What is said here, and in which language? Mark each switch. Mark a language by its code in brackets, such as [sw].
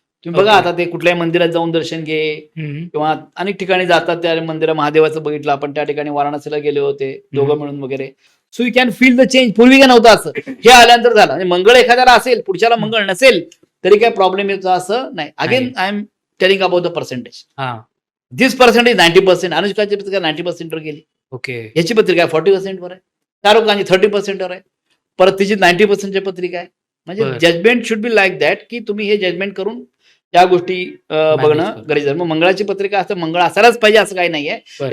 [mr] तुम्ही बघा ओके. आता ते कुठल्याही मंदिरात जाऊन दर्शन घे किंवा अनेक ठिकाणी जातात, त्या मंदिर महादेवाचं बघितलं आपण, त्या ठिकाणी वाराणसीला गेले होते दोघं मिळून वगैरे. [en] So you can feel the change. [mr] पूर्वी काय नव्हतं असं, हे आल्यानंतर झालं. आणि मंगळ एखाद्याला असेल, पुढच्याला मंगळ नसेल तरी काय प्रॉब्लेम येतो असं नाही. [en] Again I am telling about the percentage. This percentage [mr] 90%. अनुष्काची पत्रिका 90% वर गेली, ओके. याची पत्रिका 40% वर आहे, शाहरुख खानची 30% वर आहे, परत तिची 90% पत्रिका आहे. म्हणजे बरं. [en] judgment should be like that, [mr] की तुम्ही हे जजमेंट करून त्या गोष्टी बघणं करणं. गरजेचं आहे. मग मंगळाची पत्रिका असं मंगळ असायलाच पाहिजे असं काही नाहीये. बरं.